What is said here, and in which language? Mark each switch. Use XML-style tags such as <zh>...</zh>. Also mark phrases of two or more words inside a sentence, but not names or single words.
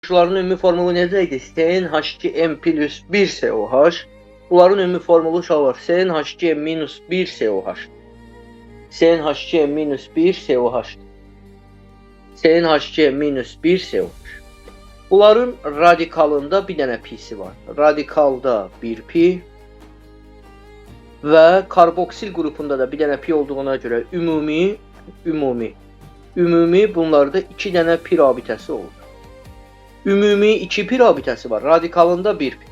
<az>Turşuların ümumi formulu necə idi? CnH2n plus 1 COH. Bunların ümumi formulu uşaqlar CnH2n minus 1 COH. CnH2n minus 1 COH. CnH2n minus 1 COH. Bunların radikalında bir dənə pisi var. Radikalda bir pi və karboksil qrupunda da bir dənə pi olduğuna görə ümumi bunlarda 2 dənə pi rabitəsi olur. Ümumi 2 pi rabitəsi var. Radikalında 1 pi.</az>